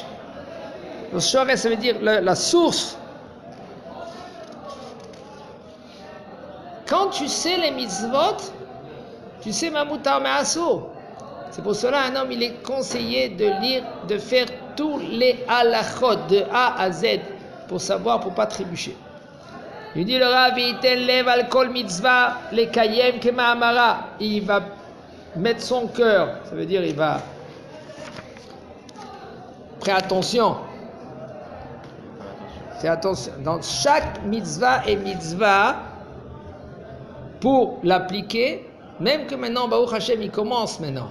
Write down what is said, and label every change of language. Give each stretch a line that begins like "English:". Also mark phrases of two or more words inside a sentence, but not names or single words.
French: Le shoresh, ça veut dire la source. Quand tu sais les mitzvot, tu sais
Hebrew: מה מותר מאסור.
French: C'est pour cela un homme il est conseillé de lire, de faire tous les halachot de A à Z pour savoir, pour pas trébucher. Il dit le Rav
Hebrew: יתן לב על כל מצוה לקיים כמאמרה.
French: Il va mettre son cœur, ça veut dire il va faire attention. Fais attention. Dans chaque mitzvah et mitzvah, pour l'appliquer, même que maintenant,
Hebrew: ברוך השם,
French: il commence maintenant.